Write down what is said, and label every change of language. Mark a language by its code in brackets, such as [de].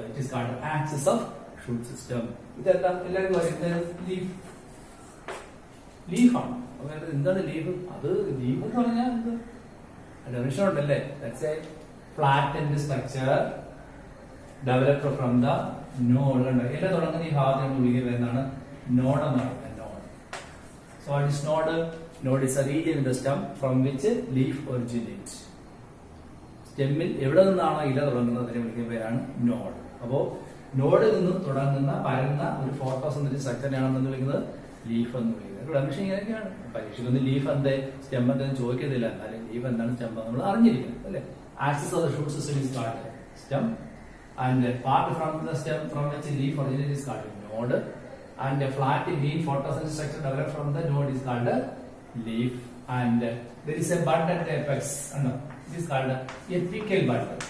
[en] It is called axis of shoot system. [ml] ഇതെന്താ എല്ലാവർക്കും പറയും ലീഫാണ്. എന്താണ് ലീഫ്? അത് ലീഫ് എന്ന് പറഞ്ഞാൽ എന്ത് ഡെഫിനിഷൻ ഉണ്ടല്ലേ. [en] That's a flattened structure developed from the node. [ml] എല്ലാം തുടങ്ങുന്ന ഈ ഭാഗത്ത് നമ്മൾ വിളിക്കുന്നത് എന്താണ്? നോഡ് എന്ന് പറയുന്നത്. [en] So what is node? Node is a region in the stem from which leaf originates. [ml] സ്റ്റെമ്മിൽ എവിടെ നിന്നാണോ ഇല തുടങ്ങുന്നത് അതിനെ വിളിക്കുന്ന പേരാണ് നോഡ്. അപ്പോ നോഡിൽ നിന്ന് തുടങ്ങുന്ന പരന്ന ഒരു ഫോട്ടോസിന്തറ്റിക് സ്ട്രക്ചറിനെയാണെന്ന് വിളിക്കുന്നത് ലീഫ് എന്ന് വിളിക്കുന്നത്. ഡെഫിനിഷൻ ഇങ്ങനെയൊക്കെയാണ്. പരീക്ഷയ്ക്കൊന്നും ലീഫ് എന്തേ സ്റ്റെം എന്തെന്ന് ചോദിക്കത്തില്ല. എന്നാലും ലീഫ് എന്താണ് സ്റ്റെം നമ്മൾ അറിഞ്ഞിരിക്കുന്നത് അല്ലെ. [en] Axis of the shoot system is called stem and part from the stem from which leaf originate is called node. And a flat green photosynthetic structure developed from the node is called a leaf. And there is a bud at the apex. No, it is called apical bud.